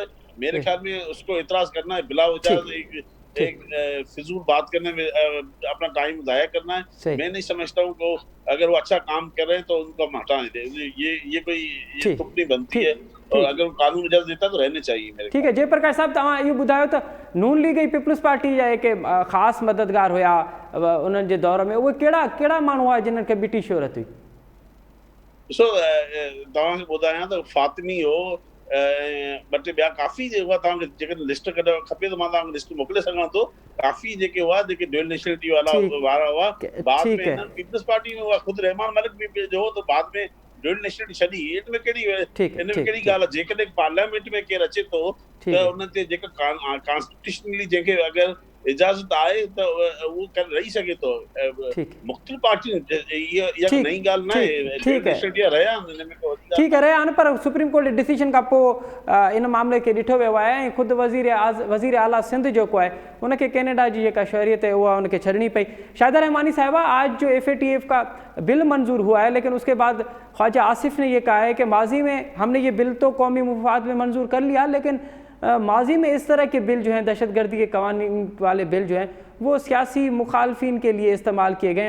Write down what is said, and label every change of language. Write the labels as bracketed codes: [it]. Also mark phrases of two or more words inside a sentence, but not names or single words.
[ur] میرے خیال میں اس کو اعتراض کرنا ہے بلا وجہ ایک فضول بات کرنے میں اپنا ٹائم ضائع کرنا ہے. میں نہیں سمجھتا ہوں کو اگر وہ اچھا کام کر رہے ہیں تو ان کو ہم ہٹانے دے. یہ کوئی تک نہیں بنتی ہے، اور اگر قانون اجازت دیتا تو رہنے چاہیے میرے. ٹھیک ہے جے پرکاش صاحب, [sd] तव्हां इहो ॿुधायो त नून लीग ऐं पीपल्स पार्टी जा के ख़ासि मददगार हुआ उन्हनि जे दौर में, उहे कहिड़ा माण्हू हुआ जिन्हनि खे बीटी शोहरत हुई? ॾिसो, तव्हांखे ॿुधायां त फातिमी हो, ॿ टे ॿिया काफ़ी हुआ। तव्हांखे जेकॾहिं लिस्ट कढण खपे त मां तव्हांखे लिस्ट मोकिले सघां थो। काफ़ी जेके हुआ जेके [en] dual nationality [sd] वारा हुआ, बाद में पीपल्स पार्टी में हुआ, खुद रहमान मलिक भी जो हो तो बाद में [en] dual nationality [sd] छॾी। इनमें कहिड़ी ॻाल्हि आहे? जेकॾहिं पार्लियामेंट में केरु अचे थो त उन ते जेका कॉन्स्टिट्यूशनली जंहिंखे अगरि इजाज़त आहे त उहो रही सघे थो। मुख़्तलिफ़ पार्टी इहा नई ॻाल्हि न आहे। [ur] ٹھیک ہے [sd] रहिया आहिनि, पर [en] Supreme Court decision [sd] खां पोइ इन मामले खे ॾिठो वियो आहे ऐं ख़ुदि वज़ीर आला सिंध जेको आहे उनखे कैनेडा जी जेका शहरियत है उहा उनखे छॾणी पई। [ur] شاہدہ رحمانی صاحبہ، آج جو FATF کا بل منظور ہوا ہے، لیکن اس کے بعد خواجہ آصف نے یہ کہا ہے کہ ماضی میں ہم نے یہ بل تو قومی مفاد میں منظور کر لیا، لیکن ماضی میں اس طرح کے بل جو ہیں، دہشت گردی کے قوانین والے بل جو ہیں، وہ سیاسی مخالفین کے لیے استعمال کیے گئے ہیں.